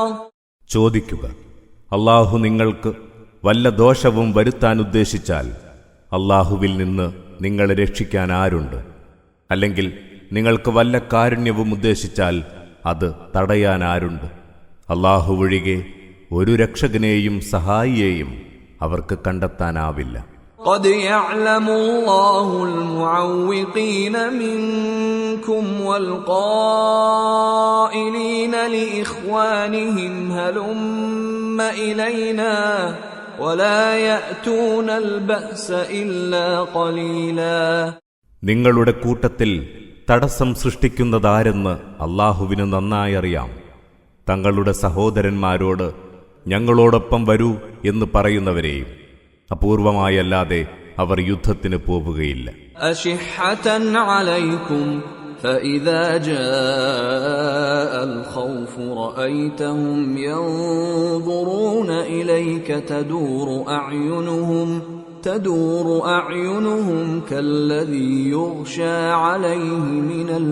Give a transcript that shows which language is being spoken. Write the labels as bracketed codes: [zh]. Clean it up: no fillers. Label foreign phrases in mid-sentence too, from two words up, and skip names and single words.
[ml] ചോദിക്കുക, അല്ലാഹു നിങ്ങൾക്ക് വല്ല ദോഷവും വരുത്താൻ ഉദ്ദേശിച്ചാൽ അല്ലാഹുവിൽ നിന്ന് നിങ്ങളെ രക്ഷിക്കാൻ ആരുണ്ട്? അല്ലെങ്കിൽ നിങ്ങൾക്ക് വല്ല കാരുണ്യവും ഉദ്ദേശിച്ചാൽ അത് തടയാൻ ആരുണ്ട്? അല്ലാഹു ഒഴികെ ഒരു രക്ഷകനെയും സഹായിയെയും അവർക്ക് കണ്ടെത്താനാവില്ല. [ar] قد يعلم الله المعوقين منكم والقائلين لإخوانهم هلم إلينا ولا يأتون البأس إلا قليلا. [ml] നിങ്ങളുടെ കൂട്ടത്തിൽ തടസ്സം സൃഷ്ടിക്കുന്നതാരെന്ന് അല്ലാഹുവിന് നന്നായി അറിയാം. തങ്ങളുടെ സഹോദരന്മാരോട് ഞങ്ങളോടൊപ്പം വരൂ എന്ന് പറയുന്നവരെയും അപൂർവമായല്ലാതെ അവർ യുദ്ധത്തിന് പോവുകയില്ല. [ar] أشحة عليكم فإذا جاء الخوف رأيتهم ينظرون إليك تدور أعينهم كالذي يغشى عليه من